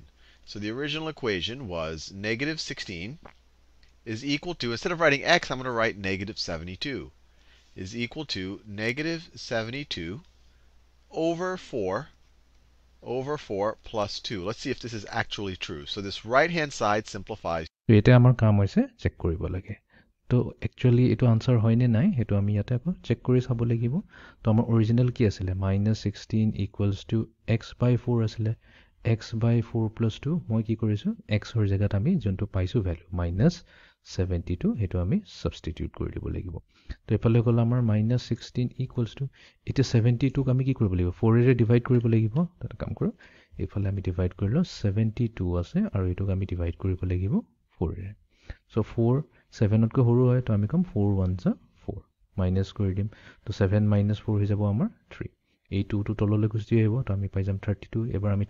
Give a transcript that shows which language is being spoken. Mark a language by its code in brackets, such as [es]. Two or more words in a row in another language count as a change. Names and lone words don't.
[en] So the original equation was -16 is equal to, instead of writing x, I'm going to write -72, is equal to -72 over 4 plus 2. Let's see if this is actually true. So this right-hand side simplifies. [as] তো এটা আমাৰ কাম হৈছে চেক কৰিব লাগে তো একচুয়ালি এটো আনসাৰ হয় নে নাই হেতু আমি ইয়াতে আকৌ চেক কৰি চাব লাগিব তো আমাৰ অৰিজিনাল কি আছিল [en] -16 equals to x/4 [as] আছিল [en] x/4 plus 2 [as] মই কি কৰিছো x ৰ জায়গাত আমি যোনটো পাইছো ভ্যালু -72 হেতু আমি সাবস্টিটিউট কৰি দিব লাগিব তো এফালে গল আমাৰ [en] -16 equals to [as] এটা 72 ক আমি কি কৰিব লাগিব 4 ৰে ডিভাইড কৰিব লাগিব এটা কাম কৰো এফালে আমি ডিভাইড কৰিলো 72 আছে আৰু এটোক আমি ডিভাইড কৰিব লাগিব 4 ৰে সো 4 7 তকৈ সৰু হয় তো আমি কম 4 1 যা 4 মাইনাস কৰি দিম তো 7 - 4 হৈ যাব আমাৰ 3 এই 2 টো তললৈ গুচি আহিব তো আমি পাই যাম 32 এবাৰ আমি